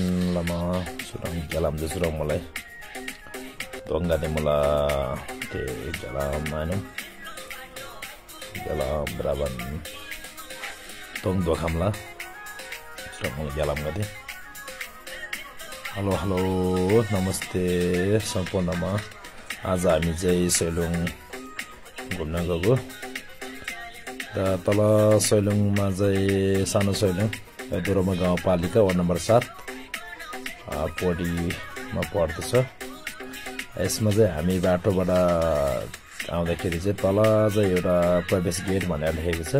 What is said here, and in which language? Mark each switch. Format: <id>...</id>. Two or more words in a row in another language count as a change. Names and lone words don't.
<ne>lama surang jalam de surang mulai dongga de mula te jalam manum jalam raban tong do khamla surang mulai jalam gade halo namaste sampurnama आज हामी चाहिँ सैलुङ घुम्न गएको र तल सैलुङमा चाहिँ सानो सैलुङ दोरोमा गाउँपालिका वार्ड नम्बर 7 पोडीमा पर्दछ यसमा चाहिँ हामी बाटोबाट आउँदाखेरि चाहिँ तल चाहिँ एउटा प्रवेश गेट भनेर लेखेको छ</ne>